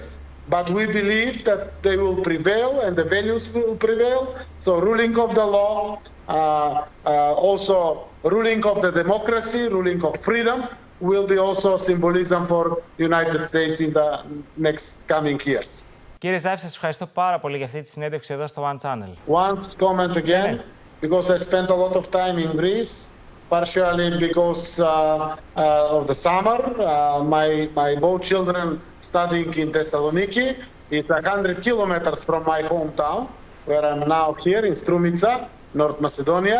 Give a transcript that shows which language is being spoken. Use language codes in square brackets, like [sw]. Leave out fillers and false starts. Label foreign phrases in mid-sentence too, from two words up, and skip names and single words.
[en] But we believe that they will prevail and the values will prevail. So ruling of the law, also ruling of the democracy, ruling of freedom will be also symbolism for United States in the next coming years. [el] Κύριε Ζάεφ, σας ευχαριστώ πάρα πολύ για αυτή τη συνέντευξη εδώ στο One Channel. [en] Once comment again, because I spent a lot of time in Greece, partially because of the summer. My both children studying in Thessaloniki. It's 100 kilometers from my hometown, where I'm now here in Strumica, North Macedonia.